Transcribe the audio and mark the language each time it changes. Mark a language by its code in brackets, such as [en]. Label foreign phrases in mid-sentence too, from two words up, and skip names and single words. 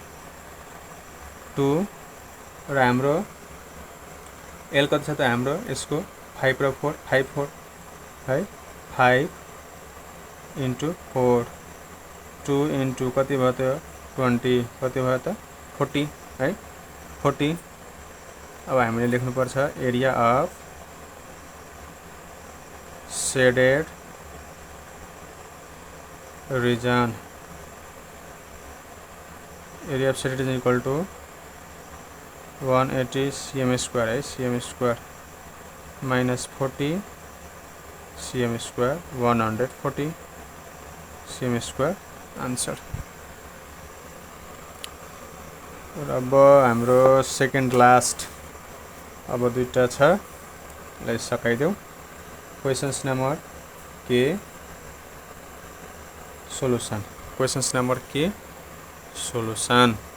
[ne] 2 र हाम्रो L कति छ त हाम्रो यसको 5 र 4, 5 4 है, 5 इन्टु 4 2 इन्टु कति भयो त 20, कति भयो त 40 है, 40। अब हामीले लेख्नुपर्छ [en] area of shaded region, area of shaded region equal to 180 cm square है, cm square minus 40 cm square 140 cm square answer. [ne] अब हाम्रो [en] second last, [ne] अब दुईटा छ, यसलाई सकाइदेऊ। [en] questions number के solution, questions number के solution।